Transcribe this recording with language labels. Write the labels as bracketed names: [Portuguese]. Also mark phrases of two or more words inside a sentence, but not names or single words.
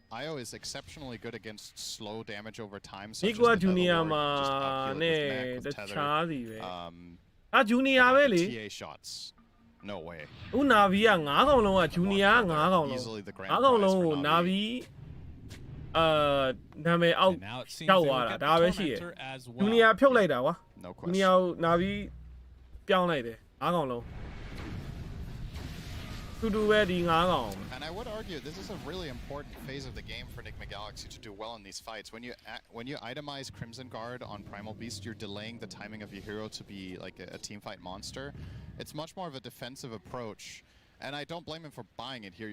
[English] IO is exceptionally good against slow damage over time, such as the TA shots. No way. Navi Junior easily the grand prize for Navi. Name out. [Burmese] Junior ဖြုတ်လိုက်တာကွာ [English] No question. [Burmese] Junior Navi ပြောင်းလိုက်တယ်9កောင်လုံးတူတူပဲဒီ9កောင် [English] And I would argue this is a really important phase of the game for Nigma Galaxy to do well in these fights. When you itemize Crimson Guard on Primal Beast, you're delaying the timing of your hero to be like a teamfight monster. It's much more of a defensive approach. And I don't blame him for buying it here.